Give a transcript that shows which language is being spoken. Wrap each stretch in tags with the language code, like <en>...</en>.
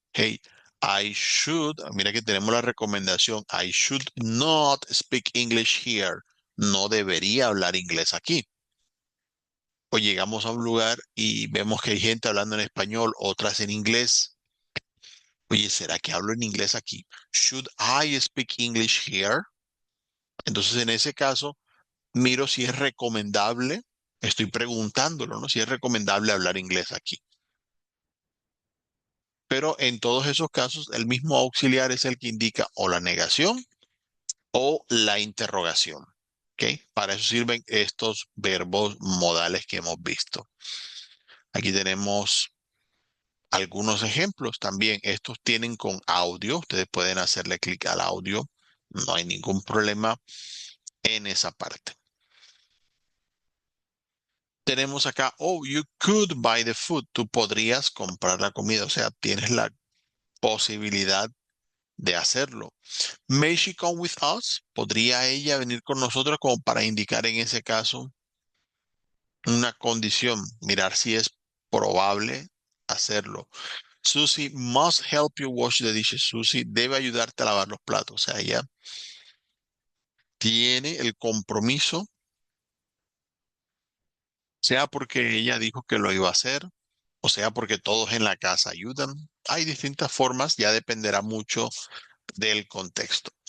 <en>Hey, I should,</en> <es>mira que tenemos la recomendación,</es> <en>I should not speak English here.</en> <es>No debería hablar inglés aquí. O llegamos a un lugar y vemos que hay gente hablando en español, otras en inglés. Oye, ¿será que hablo en inglés aquí?</es> <en>Should I speak English here?</en> <es>Entonces, en ese caso, miro si es recomendable, estoy preguntándolo, ¿no? Si es recomendable hablar inglés aquí. Pero en todos esos casos, el mismo auxiliar es el que indica o la negación o la interrogación. ¿Ok? Para eso sirven estos verbos modales que hemos visto. Aquí tenemos algunos ejemplos también. Estos tienen con audio. Ustedes pueden hacerle clic al audio. No hay ningún problema en esa parte. Tenemos acá,</es> <en>oh, you could buy the food.</en> <es>Tú podrías comprar la comida. O sea, tienes la posibilidad de hacerlo.</es> <en>May she come with us?</en> <es>¿Podría ella venir con nosotros como para indicar en ese caso una condición? Mirar si es probable hacerlo.</es> <en>Susie must help you wash the dishes.</en> <es>Susie debe ayudarte a lavar los platos. O sea, ella tiene el compromiso, sea porque ella dijo que lo iba a hacer, o sea porque todos en la casa ayudan. Hay distintas formas, ya dependerá mucho del contexto.</es>